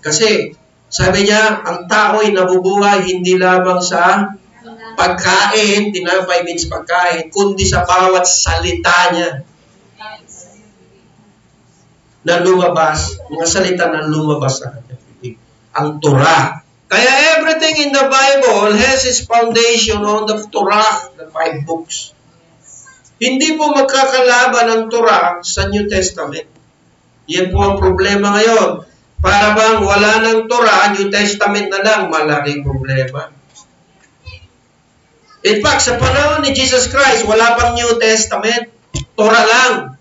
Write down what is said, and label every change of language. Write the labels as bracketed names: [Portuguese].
[Filipino] Kasi sabi niya, ang tao ay nabubuhay hindi lamang sa pagkain, tinapay means pagkain, kundi sa bawat salita niya na lumabas, mga salita na lumabas sa kanya. Ang Torah. Kaya [English] everything in the Bible has its foundation on the Torah, the 5 books. [Filipino] Hindi po magkakalaban ang Torah sa New Testament. Yan po ang problema ngayon. Para bang wala ng Torah, New Testament na lang, malaking problema. [English] In fact, [Filipino] sa panahon ni Jesus Christ, wala pang New Testament. Torah lang.